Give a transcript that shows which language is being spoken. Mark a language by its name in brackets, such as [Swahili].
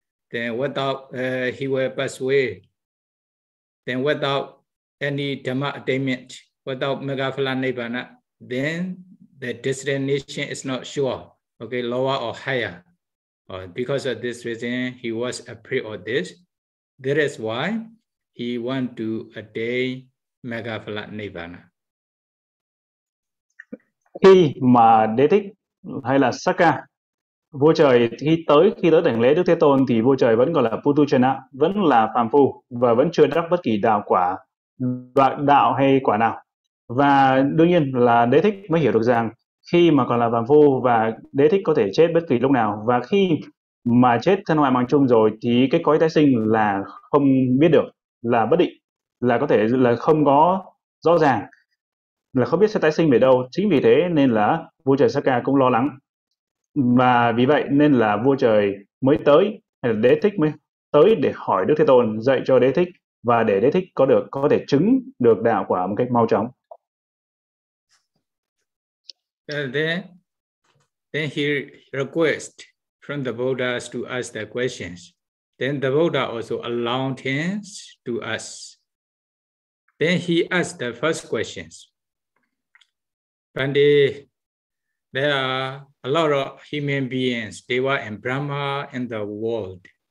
[English] Then without he will pass away, then without any Dhamma attainment, without Megaphala Nibbana, then the destination is not sure, okay, lower or higher. Because of this reason, he was afraid of this. That is why he want to attain Megaphala Nibbana. [Vietnamese] Khi mà Đế Thích hay là Sakka, vua trời khi tới đảnh lễ Đức Thế Tôn thì vua trời vẫn gọi là Putujana, vẫn là phàm phu và vẫn chưa đắc bất kỳ đạo quả, đạo hay quả nào. Và đương nhiên là Đế Thích mới hiểu được rằng khi mà còn là phàm phu và Đế Thích có thể chết bất kỳ lúc nào, và khi mà chết thân hoại mạng chung rồi thì cái cõi tái sinh là không biết được, là bất định, là có thể là không có rõ ràng, là không biết sẽ tái sinh về đâu. Chính vì thế nên là vua trời Sakka cũng lo lắng, và vì vậy nên là vua trời mới tới, hay là Đế Thích mới tới để hỏi Đức Thế Tôn, dạy cho Đế Thích và để Đế Thích có thể chứng được đạo quả một cách mau chóng. [English] Then he request from the Buddhas to ask the questions. Then the Buddha also allowed him to ask. Then he asked the first questions. Pandey, there are a lot of human beings, Deva and Brahma, in the world.